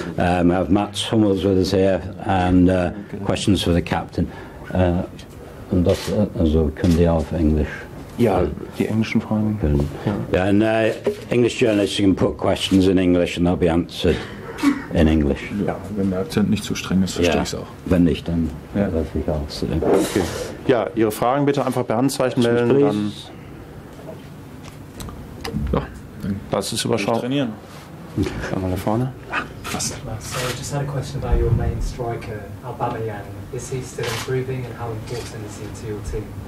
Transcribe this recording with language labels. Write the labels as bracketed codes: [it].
[en] We have Mats Hummels with us here and questions for the captain. [de] Und das also können die auf Englisch. Ja, die englischen Fragen. [en] Yeah, and English journalists can put questions in English and they'll be answered in English. [de] Ja, wenn der Akzent nicht zu streng ist, verstehe ich es auch. Wenn nicht, dann darf ich auch. Okay. Ja, Ihre Fragen bitte einfach per Handzeichen melden. Dann das ist überschaubar. Trainieren. Mal da vorne. Was? [en] So I just had a question about your main striker, Aubameyang. Is he still improving and how important is he to your team?